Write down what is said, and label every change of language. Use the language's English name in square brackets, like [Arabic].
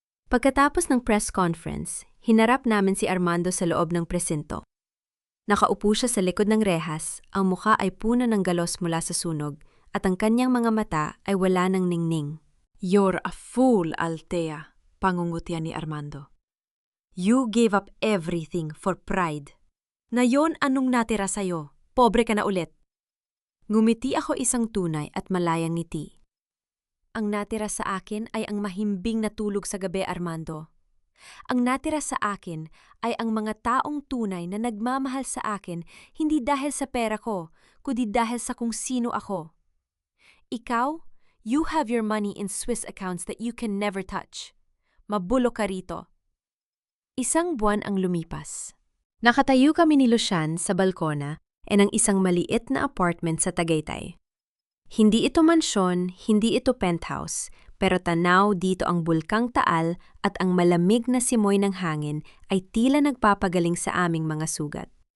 [Filipino] Pagkatapos ng press conference, hinarap namin si Armando sa loob ng presinto. Nakaupo siya sa likod ng rehas, ang mukha ay puno ng galos mula sa sunog, at ang kanyang mga mata ay wala ng ningning. [English] You're a fool, Althea, [Filipino] pangungutya ni Armando. [English] You gave up everything for pride. [Filipino] Ngayon anong natira sa'yo? Pobre ka na ulit. Ngumiti ako isang tunay at malayang ngiti. Ang natira sa akin ay ang mahimbing na tulog sa gabi, Armando. Ang natira sa akin ay ang mga taong tunay na nagmamahal sa akin hindi dahil sa pera ko, kundi dahil sa kung sino ako. Ikaw, [English] you have your money in Swiss accounts that you can never touch. [Filipino] Mabulok ka rito. Isang buwan ang lumipas. Nakatayo kami ni Lucian sa balkona ng isang maliit na apartment sa Tagaytay. Hindi ito mansyon, hindi ito penthouse, pero tanaw dito ang bulkang Taal at ang malamig na simoy ng hangin ay tila nagpapagaling sa aming mga sugat.